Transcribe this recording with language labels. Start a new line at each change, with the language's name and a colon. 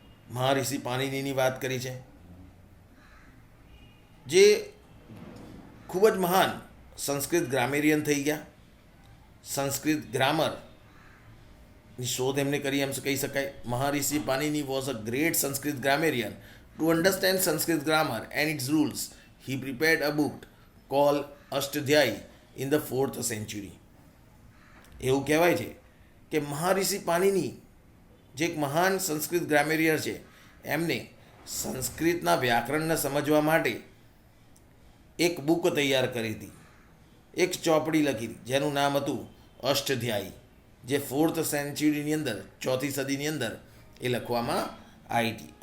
Gujarati: મહારિષિ પાણિનીની વાત કરી છે, જે ખૂબ જ મહાન સંસ્કૃત ગ્રામેરિયન થઈ ગયા. સંસ્કૃત ગ્રામરની શોધ એમને કરી એમ કહી શકાય.
English: Maharishi Panini was a great Sanskrit grammarian. To understand Sanskrit grammar and its rules, he prepared a book called Ashtadhyayi in the 4th century.
Gujarati: એવું કહેવાય છે કે મહારિષિ પાણિની જે એક મહાન સંસ્કૃત ગ્રામેરિયર છે, એમને સંસ્કૃતના વ્યાકરણને સમજવા માટે એક બુક તૈયાર કરી હતી, એક ચોપડી લખી હતી, જેનું નામ હતું અષ્ટધ્યાયી, જે 4th સેન્ચુરીની અંદર, 4th સદીની અંદર એ લખવામાં આવી હતી.